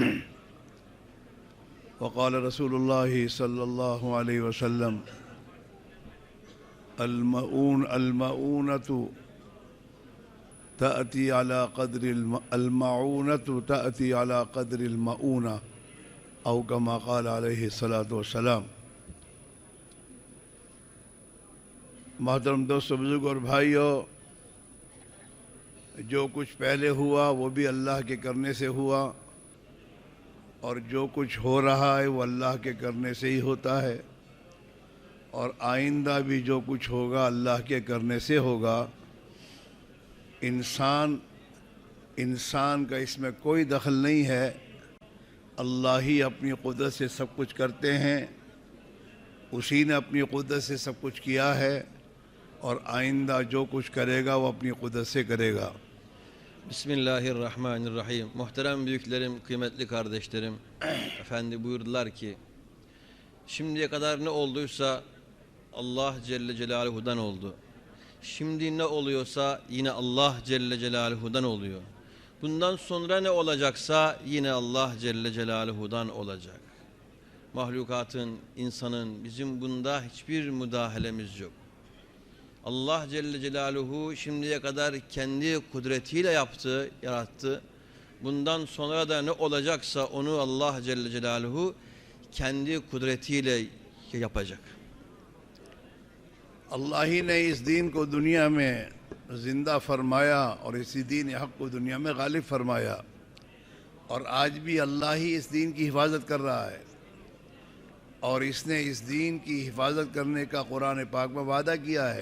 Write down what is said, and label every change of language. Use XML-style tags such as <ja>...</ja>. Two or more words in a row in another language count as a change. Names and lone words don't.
<ar>وقال رسول الله صلى الله عليه وسلم المعونة تأتي على قدر المؤونة أو كما قال عليه الصلاة والسلام.</ar> <hi>मोहतरम दोस्तों, बुजुर्ग और भाइयों, जो कुछ पहले हुआ वो भी अल्लाह के करने से हुआ और जो कुछ हो रहा है वो अल्लाह के करने से ही होता है और आइंदा भी जो कुछ होगा अल्लाह के करने से होगा। इंसान का इसमें कोई दखल नहीं है। अल्लाह ही अपनी कुदरत से सब कुछ करते हैं, उसी ने अपनी कुदरत से सब कुछ किया है और आइंदा जो कुछ करेगा वो अपनी कुदरत से करेगा।</hi> <tr>Bismillahirrahmanirrahim. Muhterem büyüklerim, kıymetli kardeşlerim, Efendi buyurdular ki, şimdiye kadar ne olduysa Allah Celle Celaluhu'dan oldu. Şimdi ne oluyorsa yine Allah Celle Celaluhu'dan oluyor. Bundan sonra ne olacaksa yine Allah Celle Celaluhu'dan olacak. Mahlukatın, insanın, bizim bunda hiçbir müdahalemiz yok. Allah Celle Celaluhu şimdiye kadar kendi kudretiyle yaptı, yarattı. Bundan sonra da ne olacaksa onu Allah Celle Celaluhu kendi kudretiyle yapacak.</tr> <hi>अल्लाह ही ने इस दीन को दुनिया में ज़िंदा फरमाया और इसी दीन हक़ को दुनिया में गालिब फरमाया और आज भी अल्लाह ही इस दीन की हिफाजत कर रहा है और इसने इस दीन की हिफाजत करने का कुरान पाक में वादा किया है।</hi>